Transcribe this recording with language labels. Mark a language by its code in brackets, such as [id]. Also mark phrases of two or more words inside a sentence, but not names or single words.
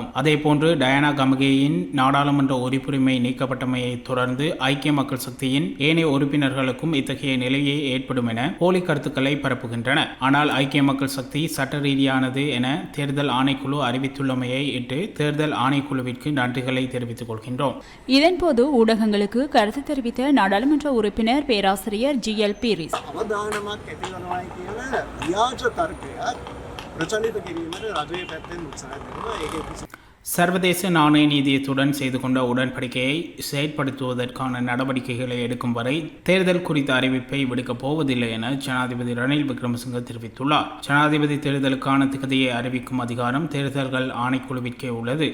[ta] அதேபோன்று டயானா கமகேயின் நாடாளுமன்ற உறுப்புரிமை நீக்கப்பட்டமையை தொடர்ந்து ஐக்கிய மக்கள் சக்தியின் ஏனைய உறுப்பினர்களுக்கும் இத்தகைய நிலையே ஏற்படும் என போலி கருத்துக்களை பரப்புகின்றன. ஆனால் ஐக்கிய மக்கள் சக்தி சட்ட ரீதியானது என தேர்தல் ஆணைக்குழு அறிவித்துள்ளமையை இட்டு தேர்தல் ஆணைக்குழுவிற்கு நன்றிகளை தெரிவித்துக் கொள்கின்றோம். இதன்போது ஊடகங்களுக்கு கருத்து தெரிவித்த நாடாளுமன்ற உறுப்பினர் பேராசிரியர் GL பீரிஸ் [si] ප්‍රචලිත කිරීමට රජයේ පැත්තෙන් උත්සාහ කරනවා. ඒක [ta] சர்வதேச நாணய நிதியத்துடன் செய்து கொண்ட உடன்படிக்கையை செயற்படுத்துவதற்கான நடவடிக்கைகளை எடுக்கும் வரை தேர்தல் குறித்த அறிவிப்பை விடுக்கப் போவதில்லை என ஜனாதிபதி ரணில் விக்ரமசிங்க தெரிவித்துள்ளார். ஜனாதிபதி தேர்தலுக்கான திகதியை அறிவிக்கும் அதிகாரம் தேர்தல்கள் ஆணைக்குழுவிற்கே உள்ளது.